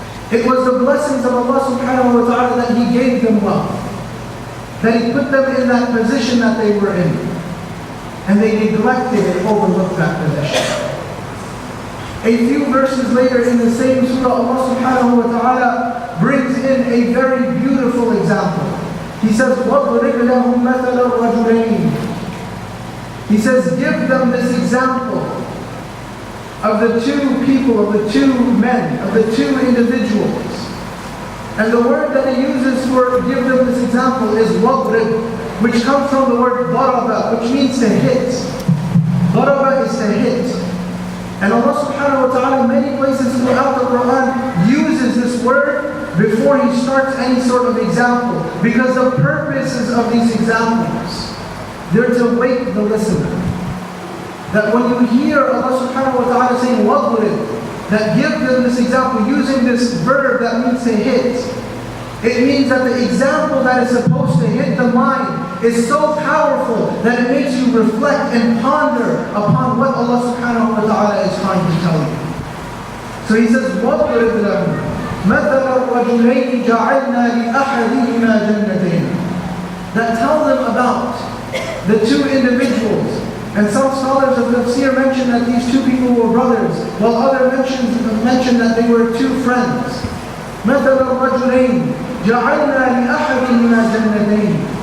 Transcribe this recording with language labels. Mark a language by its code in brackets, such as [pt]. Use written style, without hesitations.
[en] It was the blessings of Allah subhanahu wa ta'ala that He gave them wealth, that He put them in that position that they were in. And they neglected and overlooked that position. A few verses later in the same surah, Allah subhanahu wa ta'ala brings in a very beautiful example. He says, [ar] وَضْرِبْ لَهُمْ مَثَلَ الرَّجُلَيْنِ. [en] He says, give them this example of the two people, of the two men, of the two individuals. And the word that He uses for give them this example is وَضْرِبْ, which comes from the word daraba, which means to hit. Daraba is to hit. And Allah subhanahu wa ta'ala in many places throughout the Quran uses this word before He starts any sort of example. Because the purposes of these examples, they're to wake the listener. That when you hear Allah subhanahu wa ta'ala saying وَضْرِبْ, that give them this example using this verb that means to hit. It means that the example that is supposed to hit the mind is so powerful that it makes you reflect and ponder upon what Allah subhanahu wa ta'ala is trying to tell you. So He says, [ar] وَضْرِبْ لَهُمْ مَثَلَ الرَّجُلَيْنِ جَعَلْنَا لِأَحَدِهِمَا جَنَّتَيْنِ. [en] That tell them about the two individuals. And some scholars of tafsir mention that these two people were brothers, while others mention that they were two friends. [ar] مَثَلَ الرَّجُلَيْنِ جَعَلْنَا لِأَحَدِهِمَا جَنَّتَيْنِ.